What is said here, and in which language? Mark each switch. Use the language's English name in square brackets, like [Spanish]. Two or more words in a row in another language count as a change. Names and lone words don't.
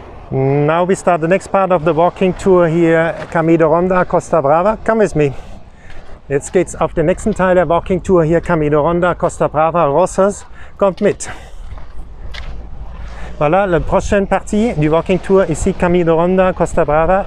[English] Now we start the next part of the walking tour hier, Camino Ronda, Costa Brava. Come with me. [German] Jetzt geht's auf den nächsten Teil der [English] Walking Tour [German] hier, Camino Ronda, Costa Brava, Roses. Kommt mit. [French] Voilà, la prochaine partie du [English] Walking Tour [French] ici, Camino Ronda, Costa Brava.